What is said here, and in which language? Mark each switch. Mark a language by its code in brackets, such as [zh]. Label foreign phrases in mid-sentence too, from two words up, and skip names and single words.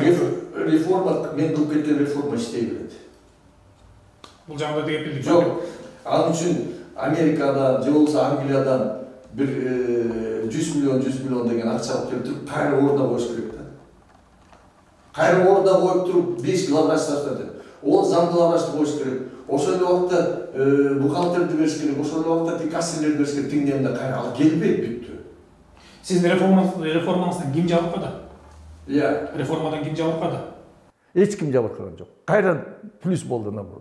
[ky] реформа, мен кылып кеткен реформа иштей берет. Бул жагында да кепилдик жок. Ал үчүн Америкадан, же болбосо Англиядан бир 100 миллион деген акча алып келип туруп, кайра ордуна коюш керек да. Кайра ордуна коюп туруп 5 главврач тартады. Ол зам главврачты коюш керек. Ошол эле убакта бухгалтерди бериш керек, ошол эле убакта кассирлерди бериш керек, тиңдемде кайра ал келбейт бүттү. Сиздин реформаңыздан ким жабыркады? Иә. Реформадан ким жабыркады? Эч ким жабыркаган жок. Кайра плюс болду наоборот.